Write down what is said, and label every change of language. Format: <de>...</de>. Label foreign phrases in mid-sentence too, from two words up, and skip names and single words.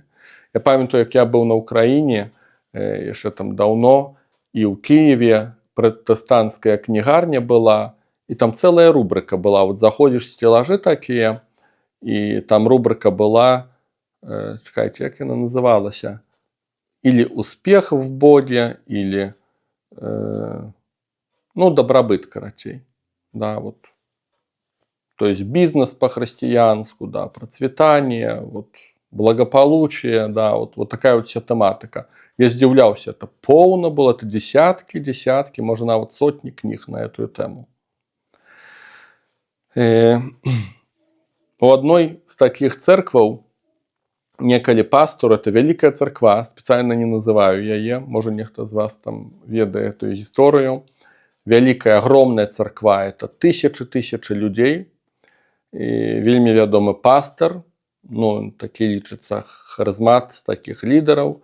<be>Я памятаю, як я быў на Ўкраіне, яшчэ там даўно, і ў Кіеве пратэстанцкая кнігарня была, і там цэлая рубрыка была. Вот заходзіш, сцелажы такія, і там рубрыка была, чакайце, як яна называлася?</be> <ru>Или успех в Боге, или добробыт, карацей. Да, вот. То есть бизнес по-христиански, да, процветание, вот, благополучие, да, вот такая вот вся тематика. Я здивлялся, это полно было, это десятки, может, нават сотни книг на эту тему.</ru> <be>У одной з таких церкваў некалі пастор, это вялікая царква, спецыяльна не называю яе, можа нехта з вас там ведае эту гісторыю. Вялікая, агромная царква, это тысячы людзей. І вельмі вядомы пастор, такі лічыцца харызмат з такіх лідараў.</be>